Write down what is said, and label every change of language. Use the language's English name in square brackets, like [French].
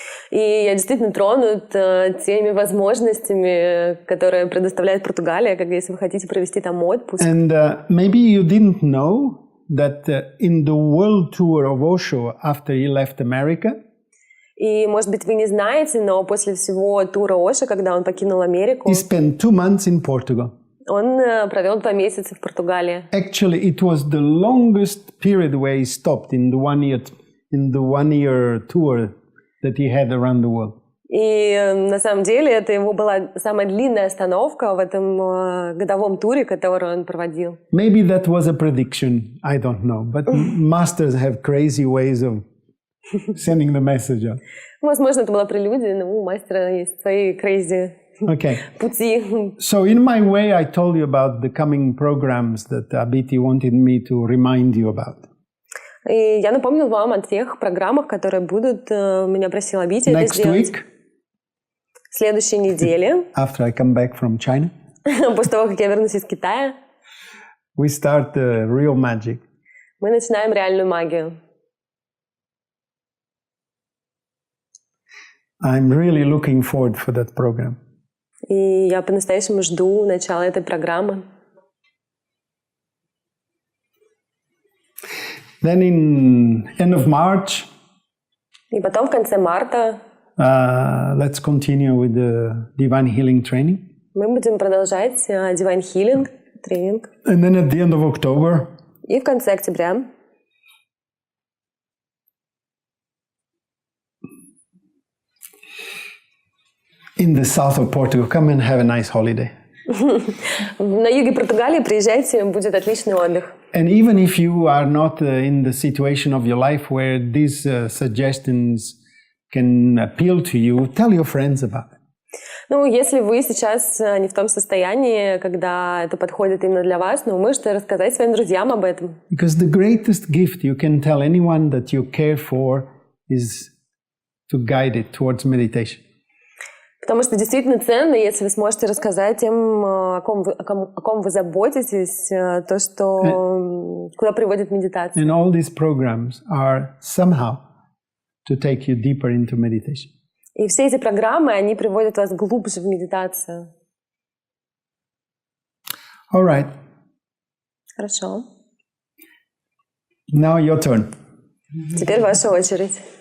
[Russian] И я действительно тронут теми возможностями, которые предоставляет Португалия, как если вы хотите провести там отпуск. [English] And maybe you didn't know that in the world tour of Osho after he left America, [Russian] И, может быть, вы не знаете, но после всего тура Ошо, когда он покинул Америку, [English] he spent 2 months in Portugal. [Russian] он провел 2 месяца в Португалии. [English] Actually, it was the longest period where he stopped in the 1 year tour that he had around the world. [Russian] И на самом деле это его была самая длинная остановка в этом годовом туре, который он проводил. [English] Maybe that was a prediction, I don't know. But masters have crazy ways of sending the message out. [Russian] Возможно, это была прелюдия, но у мастера есть свои [English] crazy [Russian] пути. [English] So in my way, I told you about the coming programs that Abhiti wanted me to remind you about. [Russian] И я напомнил вам о тех программах, которые будут. Меня просила Абхити это сделать. [English] Next week, [Russian] в следующей неделе, [English] after I come back from China, [Russian] после того, как я вернусь из Китая, [English] we start real magic. [Russian] Мы начинаем реальную магию. [English] I'm really looking forward for that program. [Russian] И я по-настоящему жду начала этой программы. [English] Then in end of March, [Russian] и потом в конце марта [English] let's continue with the Divine Healing Training. [Russian] Мы будем продолжать Divine Healing тренинг. [English] And then at the end of October, [Russian] и в конце октября [English] in the south of Portugal, come and have a nice holiday. [Russian] На юге Португалии приезжайте, будет отличный отдых. [English] And even if you are not in the situation of your life where these suggestions can appeal to you, tell your friends about it. [Russian] Ну, если вы сейчас не в том состоянии, когда это подходит именно для вас, но вы можете рассказать своим друзьям об этом. [English] Because the greatest gift you can tell anyone that you care for is to guide it towards meditation. [Russian] Потому что действительно ценно, если вы сможете рассказать тем, о ком вы заботитесь, то, что куда приводит медитация. [English] And all these programs are somehow to take you deeper into meditation. [Russian] И все эти программы, они приводят вас глубже в медитацию. [English] All right. [Russian] Хорошо. [English] Now your turn. [Russian] Теперь ваша очередь.